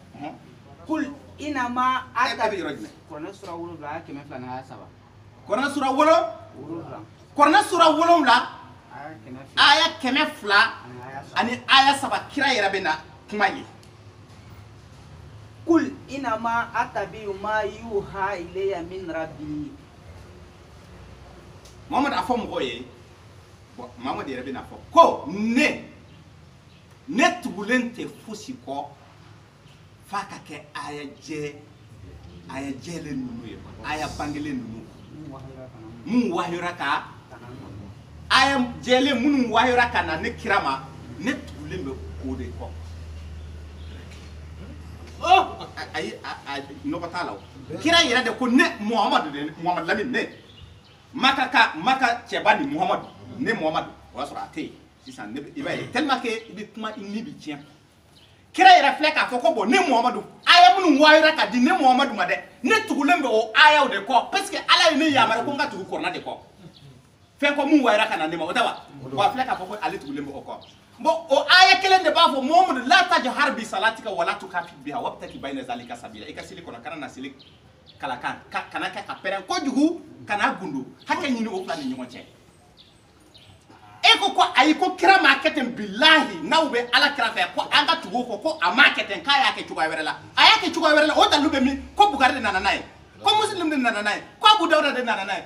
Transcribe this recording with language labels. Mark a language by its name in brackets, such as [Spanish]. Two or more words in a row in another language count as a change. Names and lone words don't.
[Arabic] قل إنما [Bambara] e bɛ yɔrɔ jumɛn Kuranɛ sura 7 aya 102 aya 3. kuranɛ sura 7 kuranɛ sura 7 aya 102 ani aya 3 kira yɛrɛ bɛ na kuma ye [Arabic] قل إنما أتبع ما يوحى إلي من ربي. [Bambara] Muhammad a fɔ mɔgɔw ye bon Muhammad yɛrɛ bɛna fɔ ko ne tugulen tɛ fosi kɔ f'a ka kɛ aya jɛlen ninnu ye aya bangelen ninnu mun wahiyora ka aya jɛlen minnu wahiyora ka na ne kira ma ne tugulen bɛ o de kɔ ayi nɔgɔ t'a la o kira yɛrɛ de ko ne Muhammad Lamine ne maka cɛba ni Muhammad ne Muhammad o y'a sɔrɔ a tɛ yen sisan i b'a ye [French] tellement que [Bambara] i bɛ kuma i ni bi tiɲɛ kira yɛrɛ filɛ k'a fɔ ko bon ne Muhammadu aya minnu wayira ka di ne Muhammadu ma dɛ ne tugulen bɛ o ayaw de kɔ [French] parce que [Bambara] ala ye ne yamara ko n ka tugu kɔrɔna de kɔ fɛn ko mun wayira ka na ne ma o tɛ wa wa filɛ k'a fɔ ko ale tugulen bɛ o kɔ bon o aya kelen de b'a fɔ Muhammadu [Arabic] لا تجهر بصلاتك ولا تخافت بها وابتغ بين ذلك سبيلا [Bambara] i ka seli kɔnɔ kana na seli kalakan kana kɛ ka pɛrɛn kojugu kana gundu hakɛ ɲini o fila ni ɲɔgɔn cɛ e ko ayi ko kira ma kɛ ten bilahi n'aw bɛ ala kira fɛ ko an ka tugu o kɔ ko a ma kɛ ten k'a y'a kɛ cogoya wɛrɛ la a y'a kɛ cogoya wɛrɛ la o dalu bɛ min ko Bukari de nana n'a ye ko Muslim de nana n'a ye ko Abu Dawuda de nana n'a ye